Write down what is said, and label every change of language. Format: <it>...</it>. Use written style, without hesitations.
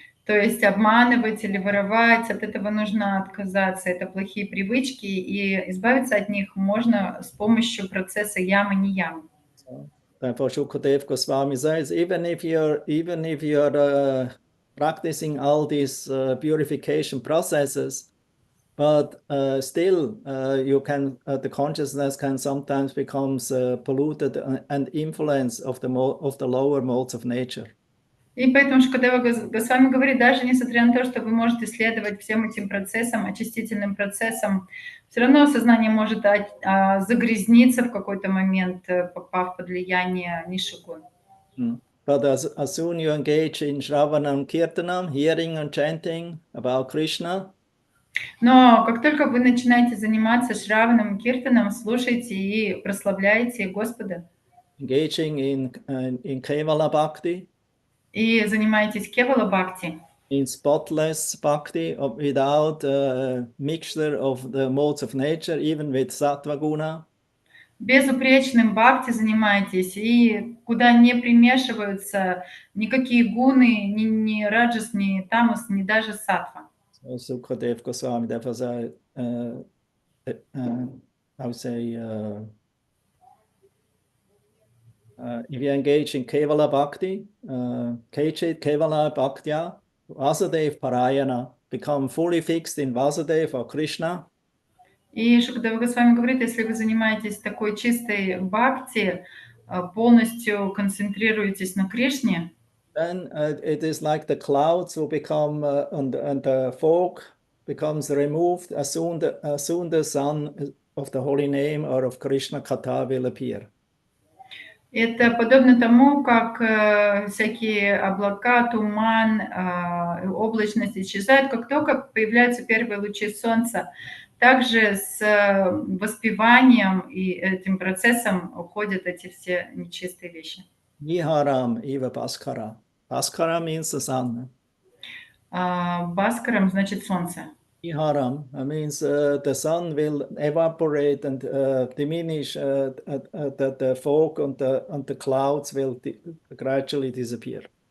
<ru>То есть обманывать или воровать, от этого нужно отказаться. Это плохие привычки, и избавиться от них можно с помощью процесса яма-не-яма.</ru> <en>So, therefore, Shukadev Goswami says, even if you're practicing all these purification processes, but still, the consciousness can sometimes becomes polluted and influenced of the lower modes of nature.</en> <ru>И поэтому Шукадева Госвами говорит, даже несмотря на то, что вы можете следовать всем этим процессам, очистительным процессам, все равно сознание может загрязниться в какой-то момент, попав под влияние нишигун.</ru> <en>But as soon you engage in Shravanam Kirtanam, hearing and chanting about Krishna,</en> <ru>Но как только вы начинаете заниматься Шраваном Киртаном, слушаете и прославляете Господа,</ru> <en>engaging in Kevala Bhakti,</en> <ru>и занимаетесь Кевала Бхакти,</ru> <en>in spotless bhakti without mixture of the modes of nature, even with sattva guna.</en> <ru>безупречным бхакти занимаетесь, и куда не примешиваются никакие гуны, ни раджас, ни тамас, ни даже саттва.</ru> <en>So Sukadev Goswami therefore said, I would say, if you engage in Kevala Bhakti,</en> <sa>Kechit Kevala Bhaktya, Vasudev Parayana,</sa> <en>become fully fixed in Vasudev or Krishna.</en> <ru>И Шукадева Госвами говорит, если вы занимаетесь такой чистой бхакти, полностью концентрируетесь на Кришне,</ru> <en>then it is like the clouds will become, and the fog becomes removed as soon the sun of the holy name or of Krishna Katha will appear.</en> <ru>это подобно тому, как всякие облака, туман, облачность исчезают, как только появляются первые лучи солнца. Также с воспеванием и этим процессом уходят эти все нечистые вещи.</ru> <sa>Niharam eva Bhaskara.</sa> <en>Bhaskara means the sun.</en> <ru>Баскарам значит солнце.</ru> <en>Niharam means the sun will evaporate and diminish, the fog and the clouds will gradually disappear.</en>